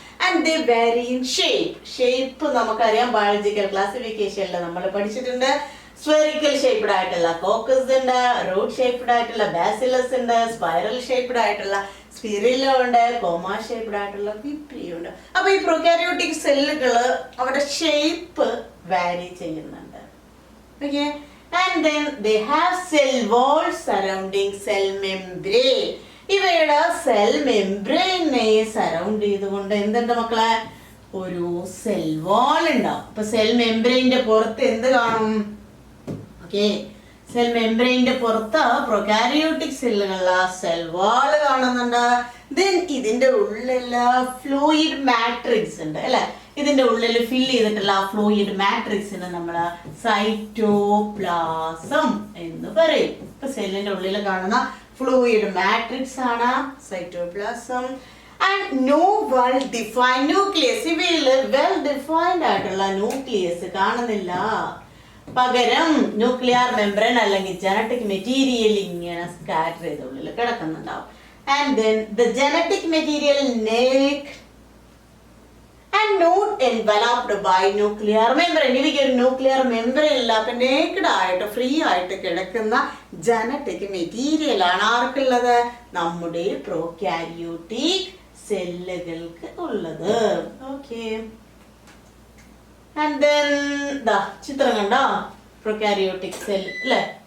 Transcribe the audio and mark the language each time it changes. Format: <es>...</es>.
<en>and they vary in shape</en> <ml>നമുക്കറിയാം, biological ക്ലാസിഫിക്കേഷനിൽ നമ്മൾ പഠിച്ചിട്ടുണ്ട്. സ്ഫെറിക്കൽ ഷേപ്ഡ് ആയിട്ടുള്ള കോക്കസ് ഉണ്ട്, റൂട്ട് ഷേപ്ഡ് ആയിട്ടുള്ള ബാസിലസ് ഉണ്ട്, സ്പൈറൽ ഷേപ്ഡ് ആയിട്ടുള്ള സ്പിരില്ല ഉണ്ട്, കോമ ഷേപ്ഡ് ആയിട്ടുള്ള വിപ്രിയ ഉണ്ട്. അപ്പൊ ഈ പ്രോകാരിയോട്ടിക് സെല്ലുകൾ അവരുടെ ഷേപ്പ് വാരി ചെയ്യുന്നുണ്ട്.</ml> <en>Okay, and then they have cell wall surrounding cell membrane.</en> <ml>ഇവയുടെ സെൽ മെംബ്രെയിനെ സറൗണ്ട് ചെയ്തുകൊണ്ട് എന്തുണ്ട് മക്കളെ? ഒരു സെൽ വാൾ ഉണ്ടാവും. അപ്പൊ സെൽ മെംബ്രെയിന്റെ പുറത്ത് എന്ത് കാണും? ഓക്കെ, സെൽ മെംബ്രെയിന്റെ പുറത്ത് പ്രൊകാരിയോട്ടിക് സെല്ലുകളിലെ സെൽ വാൾ കാണുന്നുണ്ട്. ദെൻ ഇതിന്റെ ഉള്ളില് ഫ്ലൂയിഡ് മാട്രിക്സ് ഉണ്ട് അല്ലെ. ഇതിന്റെ ഉള്ളിൽ ഫിൽ ചെയ്തിട്ടുള്ള ആ ഫ്ലൂയിഡ് മാട്രിക്സിന് നമ്മൾ സൈറ്റോപ്ലാസം എന്ന് പറയും. ഇപ്പൊ സെല്ലിന്റെ ഉള്ളിൽ കാണുന്ന ഫ്ലൂയിഡ് മാട്രിക്സ് ആണ് cytoplasm.</ml> <en>And no well defined nucleus.</en> <ml>ഇവയിൽ വെൽ ഡിഫൈൻഡ് ആയിട്ടുള്ള ന്യൂക്ലിയസ് കാണുന്നില്ല. പകരം ന്യൂക്ലിയർ മെംബ്രെയിൻ അല്ലെങ്കിൽ ജനറ്റിക് മെറ്റീരിയൽ ഇങ്ങനെ സ്കാറ്റർ ചെയ്ത ഉള്ളിൽ കിടക്കുന്നുണ്ടാവും.</ml> <en>And then the genetic material naked and not enveloped by nuclear membrane.</en> <ml>ഇവയ്ക്ക് ഒരു ന്യൂക്ലിയർ മെംബ്രെയിൻ ഇല്ല. അപ്പൊ നേക്കഡ് ആയിട്ട് ഫ്രീ ആയിട്ട് കിടക്കുന്ന ജനറ്റിക് മെറ്റീരിയൽ ആണ് ആർക്കുള്ളത്? നമ്മുടെ പ്രോകാരിയോട്ടിക് സെല്ലുകൾക്ക് ഉള്ളത്. ഓക്കെ, ആൻഡ് ദെൻ ദാ ചിത്രം കണ്ടോ, പ്രോകാരിയോട്ടിക് സെൽ അല്ലേ.</ml>